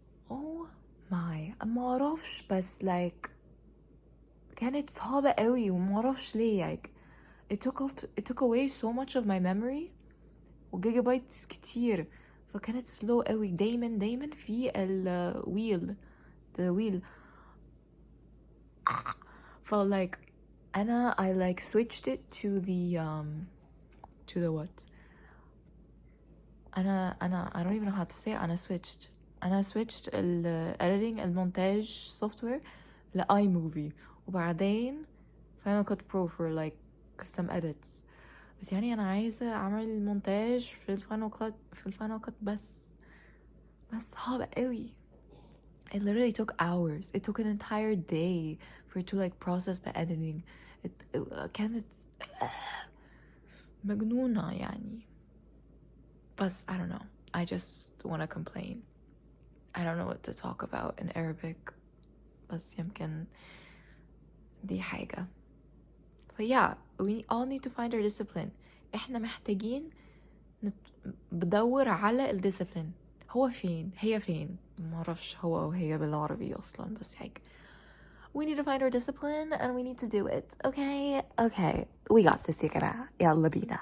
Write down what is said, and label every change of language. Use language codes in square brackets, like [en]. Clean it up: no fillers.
[ar] oh my ما اعرفش، بس like كانت صعبة قوي وما اعرفش ليه. [en] like it took away so much of my memory [ar] وجيجا بايتس كتير، فكانت slow قوي. دايما في الويل [en] the wheel ف like أنا I like switched it to the what أنا I don't even know how to say it. أنا switched editing المونتاج software [ar] لآي موفي، وبعدين [en] Final Cut Pro for like some edits. [ar] بس يعني أنا عايزة أعمل مونتاج في الفاينل كات بس صعب قوي. [en] It literally took hours. It took an entire day for it to like process the editing. [ar] كانت مجنونة يعني. [en] بس I don't know. I just wanna complain. I don't know what to talk about in Arabic. [ar] بس يمكن دي حاجة. [en] yeah, we all need to find our discipline. [ar] احنا محتاجين بدور على الديسيبلين. هي فين معرفش هو أو هي بالعربي أصلا، بس هيك [en] we need to find our discipline and we need to do it. Okay we got this [ar] يا جماعة، يلا بينا.